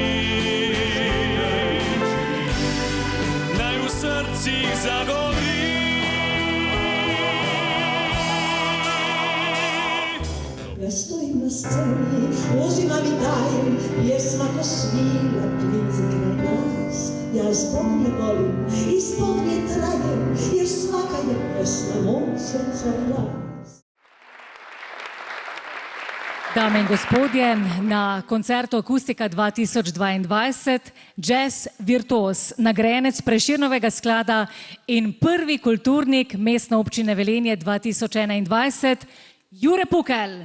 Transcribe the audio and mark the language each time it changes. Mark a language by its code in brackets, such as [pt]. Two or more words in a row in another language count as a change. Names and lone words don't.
[sl] naj v srcih zagori. [hr] Ja stojim na sceni, ozima mi dajem, pjesma ko svira, klizi kraj nas. Ja zbog nje volim i zbog nje trajem, jer svaka je pjesma mog srca glas. [sl] Dame in gospodje, na koncertu Akustika 2022 jazz virtuoz, nagrajenec Prešernovega sklada in prvi kulturnik Mestne občine Velenje 2021, Jure Pukelj.